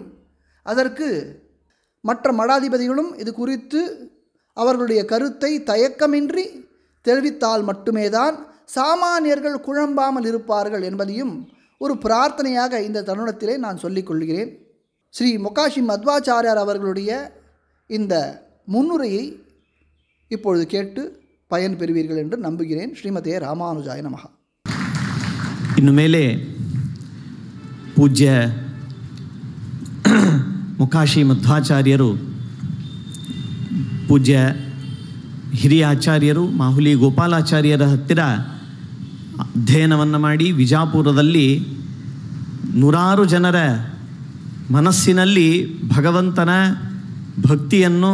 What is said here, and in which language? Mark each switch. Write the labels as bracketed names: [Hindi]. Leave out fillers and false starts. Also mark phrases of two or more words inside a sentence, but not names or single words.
[Tamil] அதற்கு மற்ற மடாதிபதிகளும் இது குறித்து அவர்களுடைய கருத்தை தயக்கமின்றி தெரிவித்தால் மட்டுமே தான் சாமானியர்கள் குழம்பாமல் இருப்பார்கள் என்பதையும் ஒரு பிரார்த்தனையாக இந்த தருணத்திலே நான் சொல்லிக் கொள்கிறேன். ஸ்ரீ மொகாஷி மத்வாச்சாரியார் அவர்களுடைய இந்த முன்னுரையை இப்பொழுது கேட்டு பயன் பெறுவீர்கள் என்று நம்புகிறேன். [Sanskrit] श्रीमते रामानुजाय नमः. [Kannada] ಇನ್ನು ಮೇಲೆ ಪೂಜ್ಯ ಮುಖಾಶಿ ಮಧ್ವಾಚಾರ್ಯರು ಪೂಜ್ಯ ಹಿರಿಯ ಆಚಾರ್ಯರು ಮಾಹುಲಿ ಗೋಪಾಲಾಚಾರ್ಯರ ಹತ್ತಿರ ಅಧ್ಯಯನವನ್ನು ಮಾಡಿ ವಿಜಾಪುರದಲ್ಲಿ ನೂರಾರು ಜನರ ಮನಸ್ಸಿನಲ್ಲಿ ಭಗವಂತನ ಭಕ್ತಿಯನ್ನು,